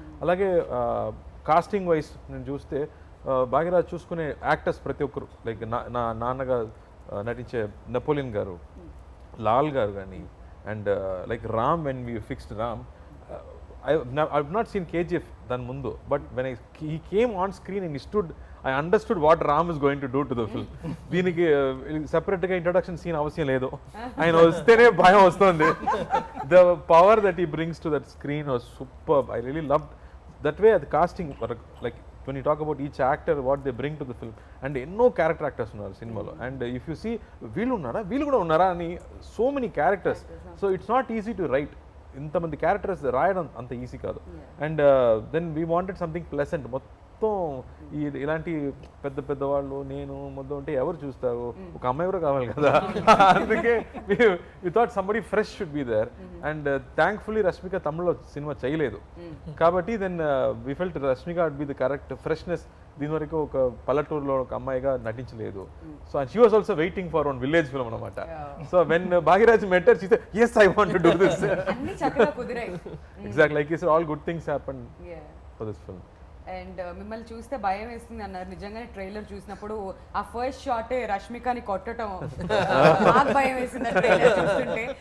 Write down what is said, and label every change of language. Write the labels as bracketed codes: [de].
[te] అలాగే casting wise నేను చూస్తే భాగ్యరాజ్ చూసుకునే యాక్టర్స్ ప్రతి ఒక్కరు, లైక్ నా నాన్నగా నటించే నెపోలియన్ గారు, లాల్ గారు కానీ, [en] and like Ram, when we fixed Ram, I've not seen KGF [te] దాని ముందు, [en] But when he came on screen and he stood, I understood what Ram is going to do to the film. [te] దీనికి సెపరేట్గా introduction scene అవసరం లేదు, ఆయన వస్తేనే భయం వస్తుంది. [en] The power that he brings to that screen was superb. I really loved that way. The casting, like when you talk about each actor, what they bring to the film, and [te] ఎన్నో character actors ఉన్నారు సినిమాలో. [en] and if you see [te] వీళ్ళు కూడా ఉన్నారా అని, [en] So many characters. So it's not easy to write. [te] ఇంతమంది characters రాయడం అంత ఈజీ కాదు. [en] And then we wanted something pleasant. [te] మొత్తం ఇలాంటి పెద్ద పెద్ద వాళ్ళు నేను మొత్తం ఉంటే ఎవరు చూస్తారు, ఒక అమ్మాయి కూడా కావాలి కదా. [en] అందుకే we thought somebody fresh should be there. And thankfully Rashmika [te] తమిళ్లో సినిమా చేయలేదు కాబట్టి [en] Then we felt Rashmika would be the correct freshness. [te] దీని వరకు ఒక పల్లెటూరులో ఒక అమ్మాయిగా నటించలేదు. [en] So and she was also waiting for one village film అనమాట. So when Bhagyaraj met her she said yes I want to do this. [te] అన్ని చక్కగా కుదిరాయి. [en] Exactly, like you said, all good things happened for this film. [te] And మిమ్మల్ని చూస్తే భయం వేస్తుంది అన్నారు. నిజంగానే trailer చూసినప్పుడు ఆ ఫస్ట్ షాటే రష్మికని కొట్టడం నాకు భయం వేసింది ట్రైలర్ చూస్తుంటే.